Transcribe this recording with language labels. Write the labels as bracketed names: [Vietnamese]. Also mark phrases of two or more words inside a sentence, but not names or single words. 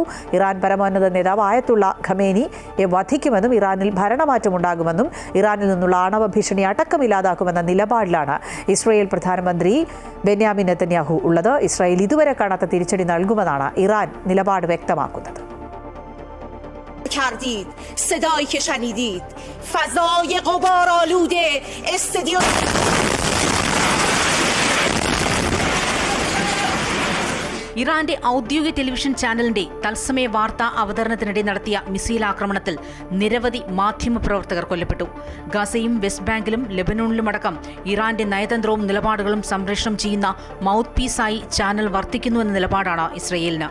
[Malayalam] ഇറാൻ പരമോന്നത നേതാവ് ആയത്തുള്ള ഖമേനിയെ വധിക്കുമെന്നും ഇറാനിൽ ഭരണമാറ്റമുണ്ടാകുമെന്നും ഇറാനിൽ നിന്നുള്ള ആണവ ഭീഷണി അടക്കമില്ലാതാക്കുമെന്ന നിലപാടിലാണ് ഇസ്രായേൽ പ്രധാനമന്ത്രി ബെന്യാമിൻ നെതന്യാഹു ഉള്ളത്. ഇസ്രായേൽ ഇതുവരെ കാണാത്ത തിരിച്ചടി നൽകുമെന്നാണ് ഇറാൻ നിലപാട് വ്യക്തമാക്കുന്നത്. [Persian] کردید صدایی که شنیدید فضای غبارآلود استادیوم [Malayalam] ഇറാന്റെ ഔദ്യോഗിക ടെലിവിഷൻ ചാനലിന്റെ തത്സമയ വാർത്താ അവതരണത്തിനിടെ നടത്തിയ മിസൈൽ ആക്രമണത്തിൽ നിരവധി മാധ്യമപ്രവർത്തകർ കൊല്ലപ്പെട്ടു. ഗസയും വെസ്റ്റ് ബാങ്കിലും ലെബനോണിലുമടക്കം ഇറാന്റെ നയതന്ത്രവും നിലപാടുകളും സംപ്രേഷണം ചെയ്യുന്ന മൗത്ത് പീസായി ചാനൽ വർത്തിക്കുന്നുവെന്ന നിലപാടാണ് ഇസ്രയേലിന്.